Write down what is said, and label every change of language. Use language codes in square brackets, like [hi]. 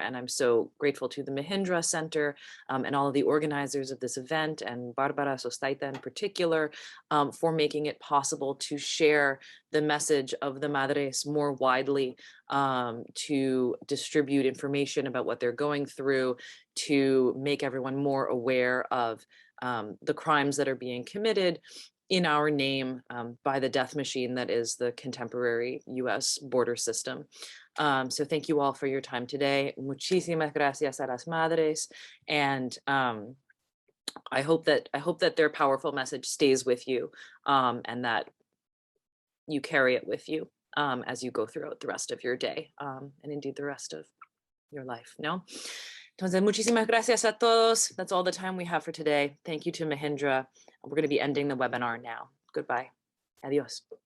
[en] And I'm so grateful to the Mahindra Center and all of the organizers of this event, and Barbara Sostaita in particular, for making it possible to share the message of the Madres more widely, to distribute information about what they're going through, to make everyone more aware of the crimes that are being committed in our name by the death machine that is the contemporary US border system. So thank you all for your time today. [es] Muchísimas gracias a las madres. [en] And I hope that their powerful message stays with you, and that you carry it with you as you go throughout the rest of your day, and indeed the rest of your life. [es] No? Entonces, muchísimas gracias a todos. [en] That's all the time we have for today. Thank you to Mahindra. We're going to be ending the webinar now. Goodbye. Adios.